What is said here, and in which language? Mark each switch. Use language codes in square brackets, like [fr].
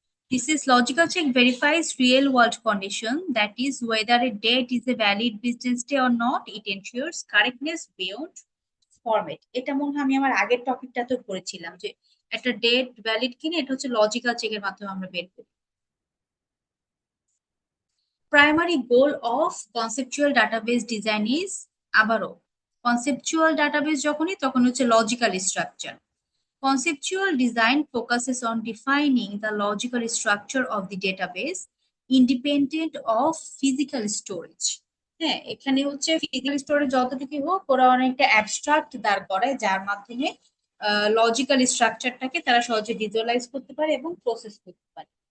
[en] This is logical check verifies real world condition, that is whether a date is a valid business day or not. It ensures correctness beyond format. [bn] এটা মনে হয় আমি আমার আগের টপিকটাতে পড়েছিলাম যে একটা ডেট ভ্যালিড কিনা এটা হচ্ছে লজিক্যাল চেকের মাধ্যমে আমরা বের করি। [en] primary goal of conceptual database design is, [bn] আবারও কনসেপচুয়াল ডাটাবেস যখনই তখন হচ্ছে logical structure. [en] Conceptual design focuses on defining the logical structure of the database independent of physical storage. [bn] হ্যাঁ, এখানে হচ্ছে ফিজিক্যাল স্টোরেজ যতটুকু হোক ওরা অনেকটা অ্যাবস্ট্রাক্ট দাঁড় করায় যার মাধ্যমে লজিক্যাল স্ট্রাকচারটাকে তারা সহজে ভিজুয়ালাইজ করতে পারে এবং প্রসেস করতে পারে।